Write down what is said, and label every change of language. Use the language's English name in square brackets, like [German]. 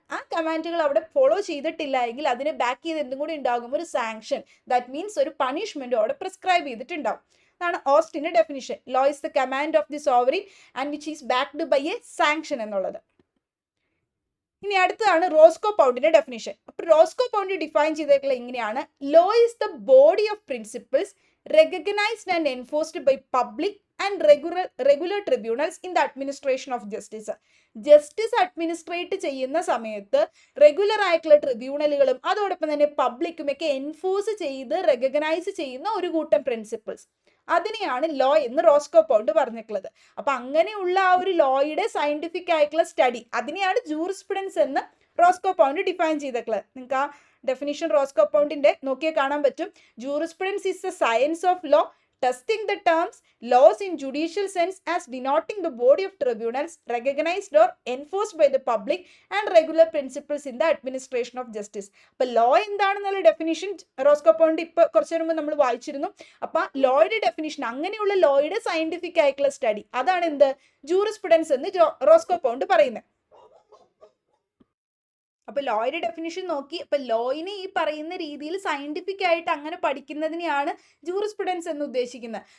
[Malayalam] ആ കമാൻഡുകൾ അവിടെ ഫോളോ ചെയ്തിട്ടില്ല എങ്കിൽ അതിനെ ബാക്ക് ചെയ്ത് എന്തും കൂടി ഉണ്ടാകും, ഒരു സാങ്ഷൻ. [English] that means [Malayalam] ഒരു പണിഷ്മെന്റും അവിടെ പ്രിസ്ക്രൈബ് ചെയ്തിട്ടുണ്ടാവും. അതാണ് ഓസ്റ്റിന്റെ definition. [English] law is the command of the sovereign and which is backed by a sanction [Malayalam] എന്നുള്ളത്. ഇനി അടുത്തതാണ് റോസ്കോ പൗണ്ടിന്റെ ഡെഫിനിഷൻ. അപ്പൊ റോസ്കോ പൗണ്ട് ഡിഫൈൻ ചെയ്തിട്ടുള്ള ഇങ്ങനെയാണ്. [English] Law is the body of principles recognized and enforced by public and regular tribunals in the administration of justice. [Malayalam] Justice administrate ചെയ്യുന്ന സമയത്ത് regular ആയിട്ടുള്ള ട്രിബ്യൂണലുകളും അതോടൊപ്പം തന്നെ പബ്ലിക്കും ഒക്കെ എൻഫോഴ്സ് ചെയ്ത് റെക്കഗ്നൈസ് ചെയ്യുന്ന ഒരു കൂട്ടം പ്രിൻസിപ്പിൾസ്, അതിനെയാണ് ലോ എന്ന് റോസ്കോ പൗണ്ട് പറഞ്ഞിട്ടുള്ളത്. അപ്പൊ അങ്ങനെയുള്ള ആ ഒരു ലോയുടെ സയന്റിഫിക് ആയിട്ടുള്ള സ്റ്റഡി, അതിനെയാണ് ജൂറിസ്പ്രുഡൻസ് എന്ന് റോസ്കോ പൗണ്ട് ഡിഫൈൻ ചെയ്തിട്ടുള്ളത്. നിങ്ങൾക്ക് ആ ഡെഫിനിഷൻ റോസ്കോ പൗണ്ടിന്റെ നോക്കിയാൽ കാണാൻ പറ്റും. [English] Jurisprudence is the science of law, testing the terms laws in judicial sense as denoting the body of tribunals recognized or enforced by the public and regular principles in the administration of justice. [Malayalam] അപ്പൊ law എന്താണെന്നുള്ള definition Roscoe pound ഇപ്പൊ കുറച്ചു മുമ്പ് നമ്മൾ വായിച്ചിരുന്നു. അപ്പൊ ലോയുടെ definition, അങ്ങനെയുള്ള ലോയുടെ scientific ആയിട്ടുള്ള സ്റ്റഡി, അതാണ് എന്ത്, ജൂറിസ്പ്രുഡൻസ് എന്ന് റോസ്കോ പൗണ്ട് പറയുന്നത്. അപ്പൊ ലോയുടെ ഡെഫിനിഷൻ നോക്കി. അപ്പൊ ലോയിനെ ഈ പറയുന്ന രീതിയിൽ സയന്റിഫിക് ആയിട്ട് അങ്ങനെ പഠിക്കുന്നതിനെയാണ് ജൂറിസ്പ്രുഡൻസ് എന്ന് ഉദ്ദേശിക്കുന്നത്.